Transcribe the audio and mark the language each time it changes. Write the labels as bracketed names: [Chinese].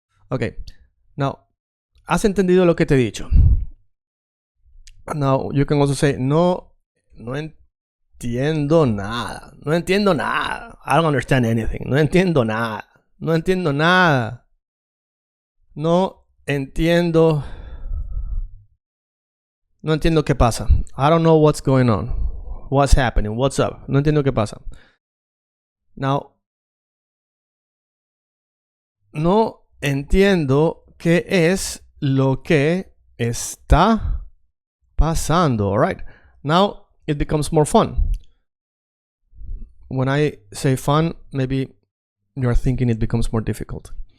[English] Okay, now, [Spanish] has entendido lo que te he dicho. [English] Now, you can also say, [Spanish] no entiendo nada. No entiendo nada. [English] I don't understand anything. [Spanish] No entiendo nada. No entiendo nada. No entiendo. No entiendo qué pasa. [English] I don't know what's going on. What's happening? What's up? [Spanish] No entiendo qué pasa. [English] Now, [Spanish] no entiendo qué es lo que está pasando. [English] All right. Now it becomes more fun. When I say fun, maybe you're thinking it becomes more difficult.